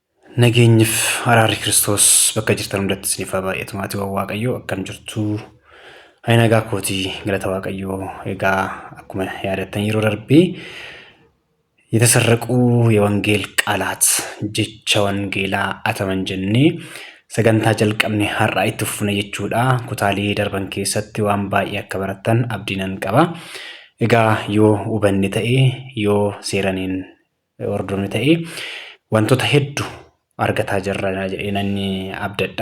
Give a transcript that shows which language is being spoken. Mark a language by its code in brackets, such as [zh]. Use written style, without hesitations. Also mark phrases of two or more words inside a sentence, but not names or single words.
[om] Nageenyif araarri Kiristoos bakka jirtan hundatti isiniif haa baay'atu. Maatii Waaqayyoo akkam jirtu? Nagaa kootii galata Waaqayyoo. Egaa akkuma yaadattan yeroo darbee [am] የተሰረቁ የወንጌል ቃላት [om] jecha wangeelaa ataman jennee sagantaa jalqabne har'aa itti fufna jechuudha. Kutaalee darban keessatti waan baay'ee akka barattan abdiin qaba. Egaa yoo hubanne ta'ee yoo seeraniin hordofne ta'ee wantoota hedduu argataa jirra jedhanii abdadha.